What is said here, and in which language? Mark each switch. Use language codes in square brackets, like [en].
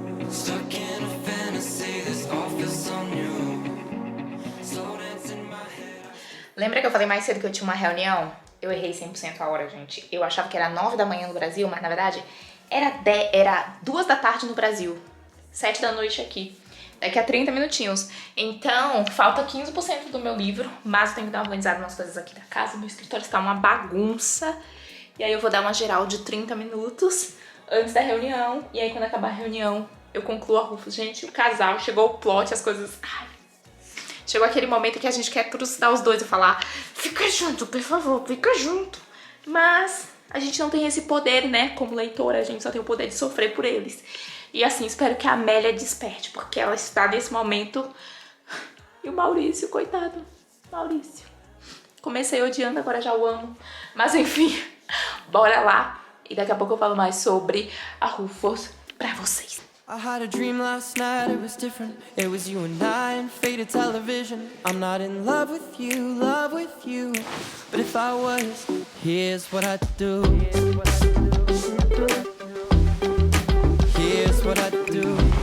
[en] Stuck in a fantasy, this all feels so new. Slow dance in my head. [pt] Lembra que eu falei mais cedo que eu tinha uma reunião? Eu errei 100% a hora, gente. Eu achava que era 9 da manhã no Brasil, mas na verdade era 2 da tarde no Brasil, 7 da noite aqui. Daqui a 30 minutinhos. Então, falta 15% do meu livro, mas eu tenho que dar uma organizada nas coisas aqui da casa. Meu escritório está uma bagunça. E aí eu vou dar uma geral de 30 minutos antes da reunião. E aí quando acabar a reunião, eu concluo a Rufus. Gente, o casal, chegou o plot, as coisas... Ai. Chegou aquele momento que a gente quer trucidar os dois e falar: fica junto, por favor, fica junto. Mas a gente não tem esse poder, né? Como leitora, a gente só tem o poder de sofrer por eles. E assim, espero que a Amélia desperte, porque ela está nesse momento... E o Maurício, coitado, Maurício. Comecei odiando, agora já o amo. Mas enfim, bora lá. E daqui a pouco eu falo mais sobre a Rufus pra vocês. [en] I had a dream last night, it was different. It was you and I in faded television. I'm not in love with you. But if I was, here's what I'd do. Here's what I'd do.